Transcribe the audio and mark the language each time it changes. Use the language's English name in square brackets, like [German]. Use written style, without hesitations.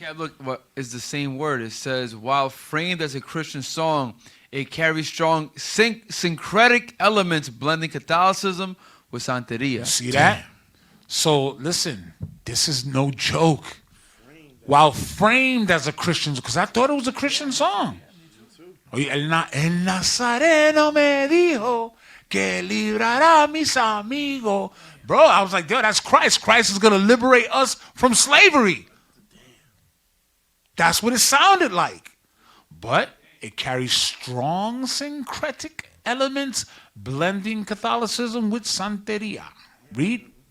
[English] Yeah, look, what is the same word? It says, while framed as a Christian song, it carries strong syncretic elements blending Catholicism with Santeria. You see that? So listen, this is no joke. While framed as a Christian, because I thought it was a Christian song. [Spanish] El Nazareno me dijo que librará mis amigos. [English] Bro, I was like, yo, that's Christ. Christ is going to liberate us from slavery. That's what it sounded like. But it carries strong syncretic elements blending Catholicism with Santeria. Read.